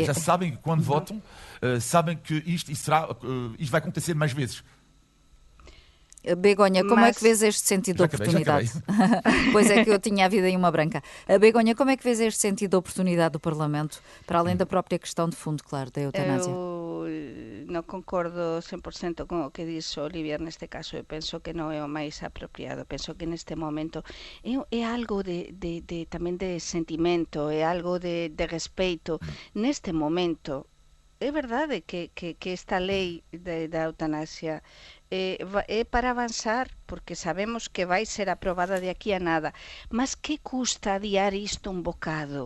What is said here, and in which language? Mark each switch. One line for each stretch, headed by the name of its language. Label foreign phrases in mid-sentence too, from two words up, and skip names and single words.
Portuguese: Já sabem que quando votam, sabem que isto vai acontecer mais vezes. Begonha, como é que vês este sentido de oportunidade? Pois é que eu tinha a vida em uma branca. Begonha, como é que vês este sentido de oportunidade do Parlamento, para além da própria questão de fundo, claro, da eutanásia?
Galician: Eu non concordo 100% con o que dixo Olivier neste caso. Eu penso que non é o máis apropiado. Penso que neste momento é algo tamén de sentimento, é algo de respeito. Neste momento, é verdade que esta lei da eutanasia é para avanzar, porque sabemos que vai ser aprobada de aquí a nada, mas que custa adiar isto un bocado?